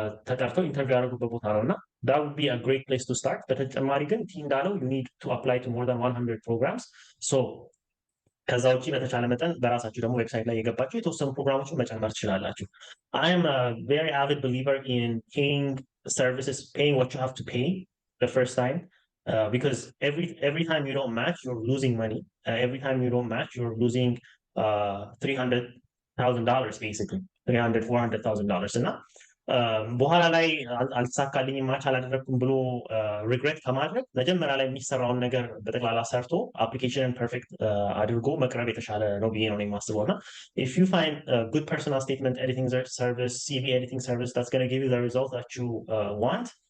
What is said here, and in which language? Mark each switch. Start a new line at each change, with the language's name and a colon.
Amharic: ተጠርተው ኢንተርቪው ያደረጉበት ቦታ ነው እና
English: that would be a great place to start።
Amharic: በተጨማሪ ግን ቲ እንዳለው
English: you need to apply to more than 100 programs so
Amharic: ከዛ ውጪ በተቻለ መጠን በራሳችሁ ደግሞ ዌብሳይት ላይ የገባችሁ የተወሰኑ ፕሮግራሞችን መጨመር ትችላላችሁ።
English: I am a very avid believer in paying services, paying what you have to pay the first time because every time you don't match you're losing money. Every time you don't match you're losing $300,000 basically.
Amharic: $400,000 እና በኋላ ላይ አልተሳካልኝም ማች አላደረኩም ብሎ ሪግሬት ከማድረግ መጀመሪያ ላይ የሚሰራውን ነገር በጠቅላላ ሰርቶ አፕሊኬሽንን ፐርፌክት አድርጎ መቅረብ የተሻለ ነው ብዬ ነው የማስበው እና
English: if you find a good personal statement editing service, CV editing service that's going to give you the result that you want,